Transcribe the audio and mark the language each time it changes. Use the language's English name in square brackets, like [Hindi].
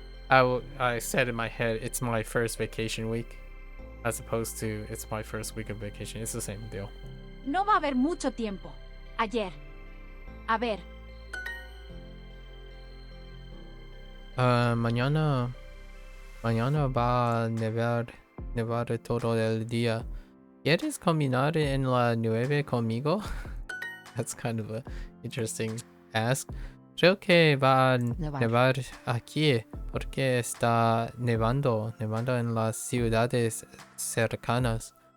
[English] I said in my head it's my first vacation week, as opposed to it's my first week of vacation. It's the same deal. [Spanish] No va a haber mucho tiempo. Ayer. A ver. Mañana va a nevar todo el día. ¿Quieres caminar en la nieve conmigo? [English] That's kind of a interesting ask. [Spanish] Creo que va a nevar aquí porque está nevando en las ciudades cercanas.